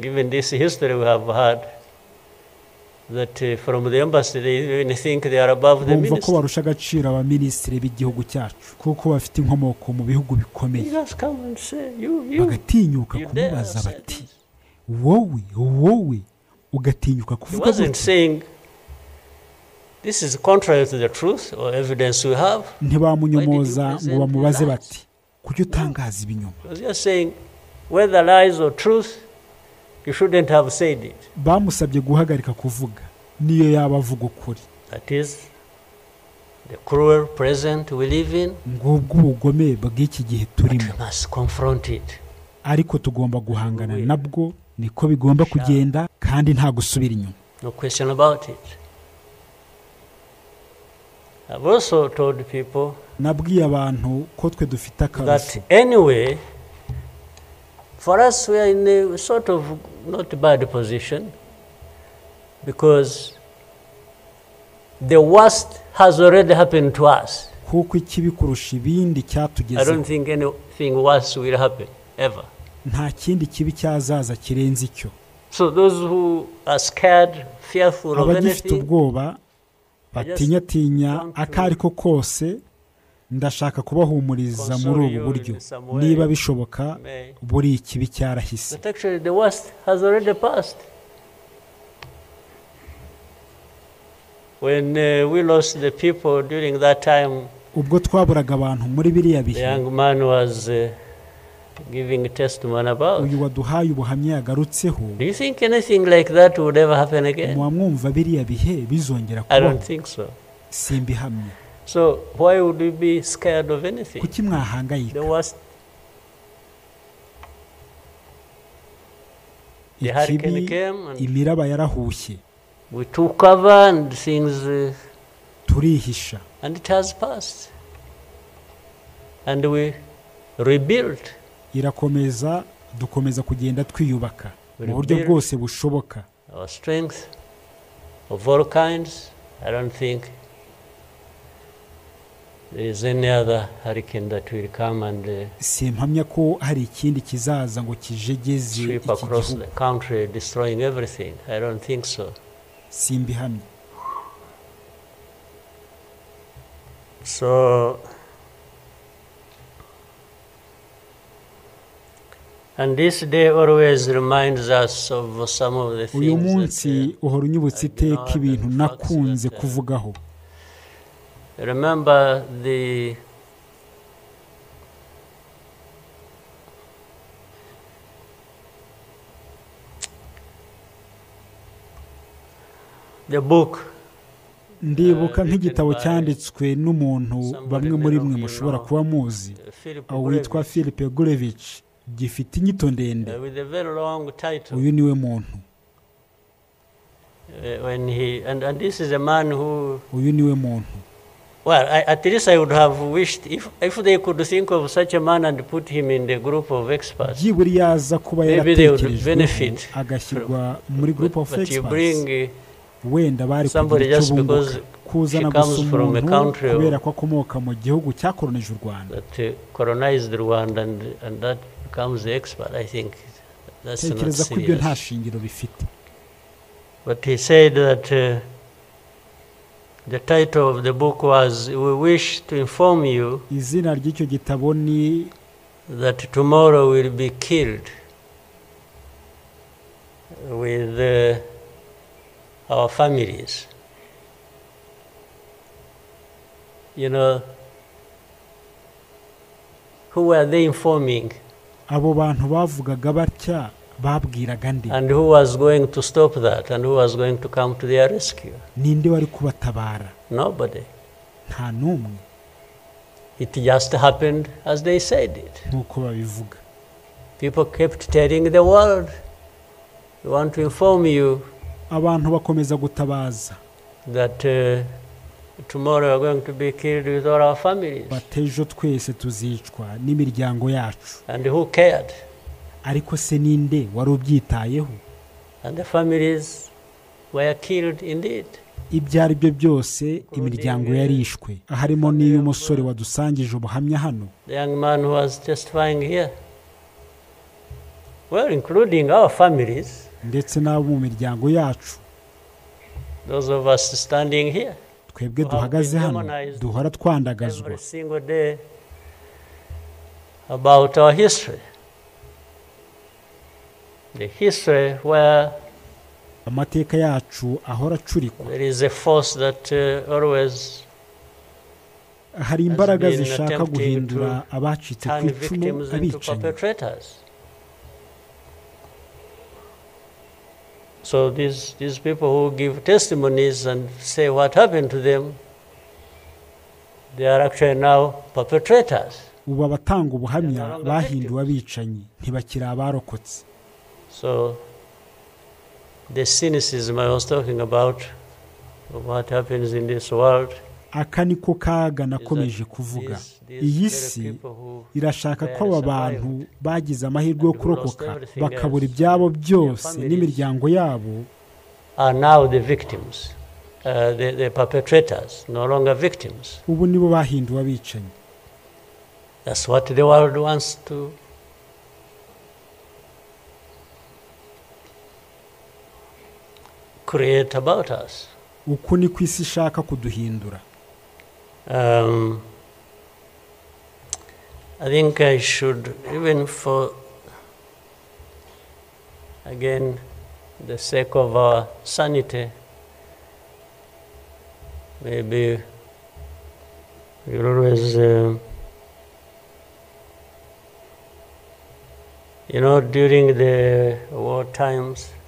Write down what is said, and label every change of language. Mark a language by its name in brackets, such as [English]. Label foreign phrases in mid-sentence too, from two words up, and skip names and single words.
[Kinyarwanda] bumva ko barusha agaciro abaminisitiri b'igihugu cyacu kuko bafite inkomoko mu bihugu bikomeye. bagatinyuka kumubaza bati wowe ugatinyuka kuvuga gutya. [English] This is contrary to the truth or evidence we have. [Kinyarwanda] ntibamunyomoza ngo bamubaze bati kuki utangaza ibinyoma. [English] They are saying whether lies or truth, you shouldn't have said it. [Kinyarwanda] bamusabye guhagarika kuvuga niyo yaba avuga ukuri. [English] That is the cruel present we live in. [Kinyarwanda] ngubwo ubugome bw'iki gihe turimo. [English] We must confront it. [Kinyarwanda] ariko tugomba guhangana nabwo, niko bigomba kugenda kandi nta gusubira inyuma. [English] No question about it. I've also told people [Kinyarwanda] nabwiye abantu ko twe dufite [English] that anyway, for us we are in a sort of not bad position because the worst has already happened to us. [Kinyarwanda] kuko ikibi kurusha ibindi cyatugezeho. [English] I don't think anything worse will happen ever. [Kinyarwanda] nta kindi kibi cyazaza kirenze icyo. [English] So those who are scared, fearful of [Kinyarwanda] abagifite [English] anything, [Kinyarwanda] ubwoba batinyatinya akari ko kose, ndashaka kubahumuriza muri ubu buryo. niba bishoboka buri ikibi cyarahise. [English] but actually the worst has already passed. When we lost the people during that time, [Kinyarwanda] ubwo twaburaga abantu muri biriya bihe, [English] the young man was giving a testimony about. [Kinyarwanda] uyu waduhaye ubuhamya yagarutseho. [English] Do you think anything like that would ever happen again? [Kinyarwanda] mwamwumva biriya bihe bizongera [English] I don't [Kinyarwanda] kubaho? [English] think so. [Kinyarwanda] simbihamye. [English] So why would we be scared of anything? [Kinyarwanda] kuki mwahangayika? [English] The worst. The hurricane came and [Kinyarwanda] imiraba yarahushye, [English] we took cover and things [Kinyarwanda] turihisha, [English] and it has passed. And we rebuilt. [Kinyarwanda] irakomeza, dukomeza kugenda twiyubaka mu buryo bwose bushoboka. [English] Our strength of all kinds. I don't think there is any other hurricane that will come and [Kinyarwanda] simpamya ko hari ikindi kizaza ngo kijegeze [English] sweep across the country destroying everything. I don't think so. [Kinyarwanda] simbihamya. [English] So And this day always reminds us of some of the [Kinyarwanda] uyu [English] things [Kinyarwanda] munsi uhora unyibutsa iteka ibintu nakunze kuvugaho. [English] Remember the book. [Kinyarwanda] Ndibuka nk'igitabo cyanditswe n'umuntu bamwe muri mwe mushobora kuba muzi, witwa Philip Gurevich, gifite inyito ndende. Uyu niwe muntu. [English] And this is a man who. [Kinyarwanda] Uyu niwe muntu. [English] Well, at least I would have wished if they could think of such a man and put him in the group of experts. Maybe they would benefit. Muri group of experts. But you bring [Kinyarwanda] wenda bari [English] somebody just because he comes from a country [Kinyarwanda] kubera ko akomoka mu gihugu cyakolonije u Rwanda, [English] that colonized Rwanda, and that becomes the expert. I think that's not serious. But he said that the title of the book was, "We wish to inform you [Kinyarwanda] izina ry'icyo gitabo ni [English] that tomorrow will be killed with our families." You know, who were they informing? [Kinyarwanda] Abo bantu bavugaga batya babwiraga nde? [English] And who was going to stop that? And who was going to come to their rescue? [Kinyarwanda] Ninde wari kubatabara? [English] Nobody. [Kinyarwanda] Nta numwe. [English] It just happened as they said it. [Kinyarwanda] Nkuko babivuga. [English] People kept telling the world, "We want to inform you." [Kinyarwanda] Abantu bakomeza gutabaza. [English] That tomorrow we are going to be killed with all our families. [Kinyarwanda] Batejo twese tuzicwa n'imiryango yacu. [English] And who cared? [Kinyarwanda] Ariko se ninde wari ubyitayeho? [English] And the families were killed indeed. [Kinyarwanda] Ibyari byo byose imiryango yarishwe, harimo n'iyo musore wadusangije ubuhamya hano. [English] The young man who was testifying here. Well, including our families. [Kinyarwanda] Ndetse n'abo mu miryango yacu. [English] Those of us standing here. [Kinyarwanda] Twebwe duhagaze hano duhora twandagazwa. [English] Every single day about our history. The history where [Kinyarwanda] amateka yacu ahora acurikwa. [English] There is a force that always [Kinyarwanda] hari imbaraga zishaka guhindura abacitse ku icumu abicanyi. [English] So these people who give testimonies and say what happened to them, they are actually now perpetrators. [Kinyarwanda] Ubu abatanga ubuhamya bahinduwe abicanyi, ntibakira abarokotse. [English] So the cynicism I was talking about, of what happens in this world, [Kinyarwanda] aka niko kaga nakomeje kuvuga. Iyi si irashaka ko aba bantu bagize amahirwe yo kurokoka bakabura ibyabo byose n'imiryango yabo, [English] are now the victims, the perpetrators, no longer victims. [Kinyarwanda] Ubu nibo bahinduwe abicanyi. [English] That's what the world wants to create about us. [Kinyarwanda] Uku ni kwisi ishaka kuduhindura. [English] I think I should, even for, again, the sake of our sanity, maybe we'll always, during the war times,